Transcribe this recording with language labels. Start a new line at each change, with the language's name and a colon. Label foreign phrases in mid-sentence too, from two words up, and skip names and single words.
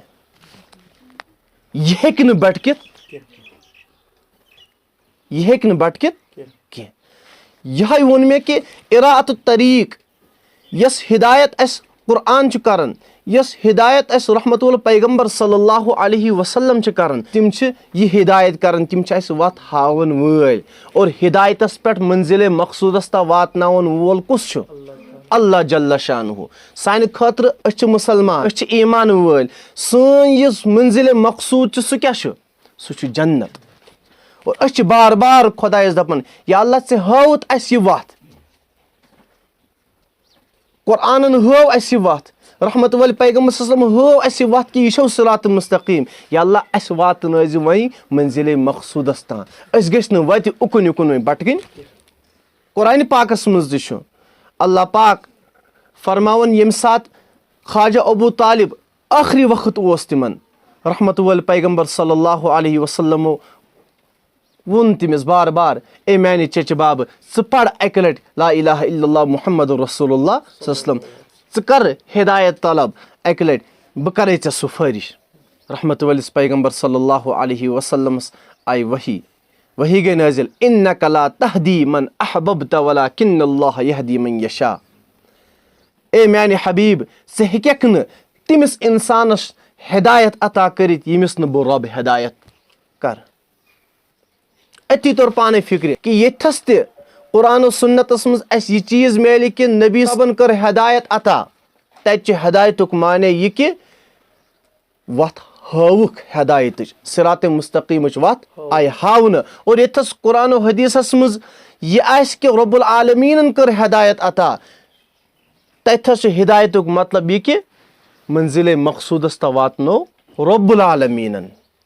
Kashmiri: यह हेकि न भटकित, यह हेकि न भटकित कह। यह वोन मे कि इराअत तरीक यस हिदायत अस कुरान करन, यस हिदायत अस रहमत वल पैगंबर
Arabic: صلى الله عليه وسلم
Kashmiri: करन, तिम यह हिदायत करन, तिम वत हावन वल। और हिदायतस पे मंजिल मकसूदस ता वातनावन वोल कुस छु?
Arabic: الله جل شانه.
Kashmiri: सान खतर अस मुसलमान, अस ईमान वल, सन यस मंजिल मकसूद सह क्या छु? सह जन्नत। और अस बार बार खुदायस दपन या अल्लाह से हाउत अस यह वत, कुरान हव अस वत, रहमत वल पैगंबर
Arabic: صلى الله عليه وسلم
Kashmiri: हव अस वत कि यह
Arabic: صراط مستقيم.
Kashmiri: या अल्लाह अस वातनज वही मंजिल मकसूदस तान, अस गस न वत उकुन युकुन भटकन। कुरान पाकस मज अल्लाह पाक फरमावन यम सात ख्वाजा अबू तालिब आखिरी वक्त ओस तिमन रहमत वल पैगम्बर
Arabic: صلى الله عليه وسلم
Kashmiri: वोन तमिस बार बार ए मैंने चच बाब च पढ़ अकि लटि
Arabic: لا إله إلا الله محمد رسول الله صلى الله
Kashmiri: च कर हिदायत तलब अकि लटि बह करे चे सुफारिश। रहमत वलिस पैगम्बर
Arabic: صلى الله عليه وسلم
Kashmiri: आई वही गई नाजिल
Arabic: إنك لا تهدي من أحببت ولكن الله يهدي من يشاء.
Kashmiri: ए मैंने हबीब से हेकक न तिमिस इंसानस हिदायत अता करित यमिस न बह रब हिदायत कर। अति तौर पाने फिक्र कि यथस ते कुरान सुन्नतस मज अस यह चीज मिले कि नबी सबन कर हिदायत अता तत हिदायतुक माने यह कि वत हावुक हिदायत
Arabic: صراط مستقيم
Kashmiri: वत आई हावन। और यथस कुरान हदीसस मज यह आस कि
Arabic: رب العالمين
Kashmiri: कर हिदायत अता तथस हिदायतुक मतलब यह कि मंजिल मकसूदस त वातनो
Arabic: رب العالمين.